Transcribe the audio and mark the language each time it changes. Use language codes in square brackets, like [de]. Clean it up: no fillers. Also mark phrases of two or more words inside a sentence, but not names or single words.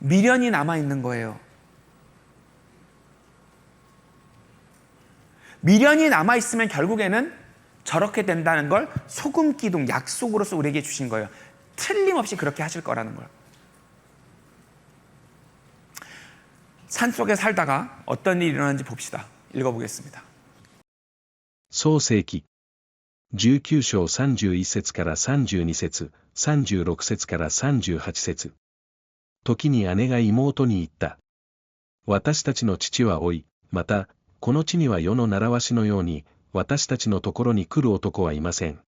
[ko] 미련이 남아있는 거예요. 미련이 남아있으면 결국에는 저렇게 된다는 걸 소금 기둥, 약속으로서 우리에게 주신 거예요. 틀림없이 그렇게 하실 거라는 걸. 산속에 살다가 어떤 일이 일어나는지 봅시다. 읽어보겠습니다. [ja] 創世記19章31節から32節、36節から38節。時に姉が妹に言った。私たちの父は老い、また、この地には世の習わしのように、私たちのところに来る男はいません。